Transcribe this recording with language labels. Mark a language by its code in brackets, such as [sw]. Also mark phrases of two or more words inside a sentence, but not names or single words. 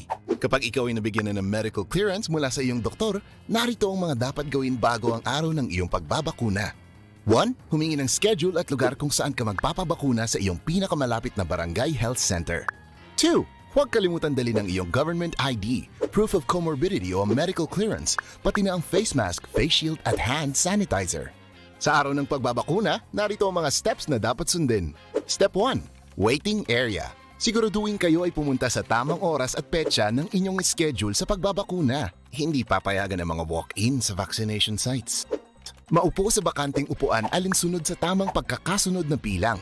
[tl] Kapag ikaw ay nabigyan na ng [en] medical clearance [tl] mula sa iyong doktor, narito ang mga dapat gawin bago ang araw ng iyong pagbabakuna. 1. Humingi ng schedule at lugar kung saan ka magpapabakuna sa iyong pinakamalapit na barangay health center. 2. Huwag kalimutan dali ng iyong [en] government ID, proof of comorbidity [tl] o [en] medical clearance, [tl] pati na ang [en] face mask, face shield [tl] at [en] hand sanitizer. [tl] Sa araw ng pagbabakuna, narito ang mga steps na dapat sundin. [en] Step 1. Waiting area. [tl] Siguraduhin kayo ay pumunta sa tamang oras at petsa ng inyong schedule sa pagbabakuna. Hindi papayagan ang mga walk-in sa [en] vaccination sites. [tl] Maupo sa bakanting upuan alinsunod sa tamang pagkakasunod na pilang.